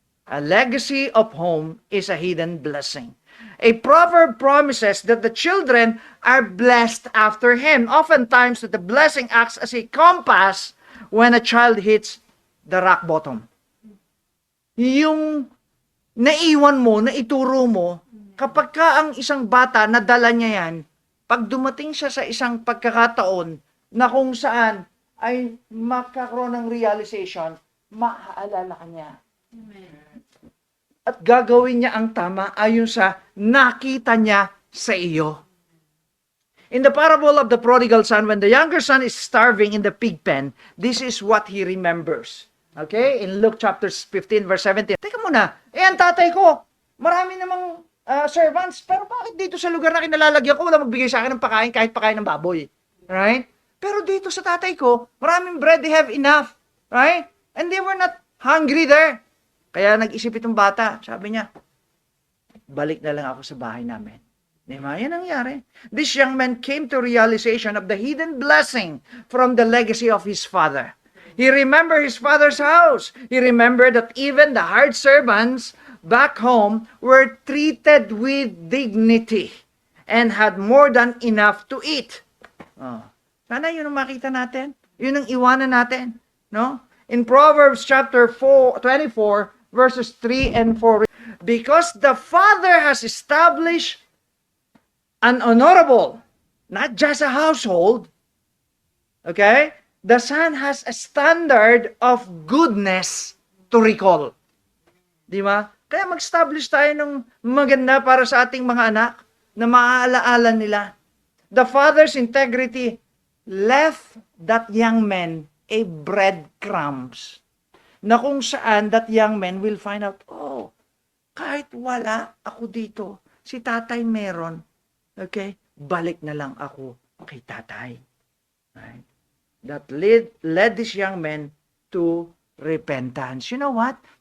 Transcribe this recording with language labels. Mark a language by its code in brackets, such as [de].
[en] A legacy of home is a hidden blessing. A proverb promises that the children are blessed after him. Oftentimes, that the blessing acts as a compass when a child hits the rock bottom. [tl] Yung naiwan mo, naituro mo, kapag ka ang isang bata, nadala niya yan, pag dumating siya sa isang pagkakataon na kung saan ay makakaroon ng realization, maaalala ka niya. Amen. At gagawin niya ang tama ayon sa nakita niya sa iyo. [en] In the parable of the prodigal son, when the younger son is starving in the pig pen, this is what he remembers. Okay? In Luke chapter 15, verse 17. [tl] Teka muna, ang tatay ko, marami namang servants, pero bakit dito sa lugar na kinalalagyan ko, wala magbigay sa akin ng pagkain kahit pagkain ng baboy? Right? Pero dito sa tatay ko, maraming bread, [en] they have enough. Right? And they were not hungry there. [tl] Kaya nag-isip itong bata, sabi niya, balik na lang ako sa bahay namin. Diba? Yan ang nangyari. [en] This young man came to realization of the hidden blessing from the legacy of his father. He remembered his father's house. He remembered that even the hired servants back home were treated with dignity and had more than enough to eat. Oh. [tl] Sana yun ang makita natin. Yun ang iwanan natin. No? [en] In Proverbs chapter 24, verses 3 and 4, because the father has established an honorable, not just a household, okay? The son has a standard of goodness to recall. [tl] Di ba? Kaya mag-establish tayo ng maganda para sa ating mga anak na maaalaala nila. [en] The father's integrity left that young man a breadcrumbs na kung saan that young man will find out, [tl] oh, kahit wala ako dito, si tatay meron. [en] Okay? [tl] Balik na lang ako kay tatay. [en] Right? That led this young man to repentance. You know what?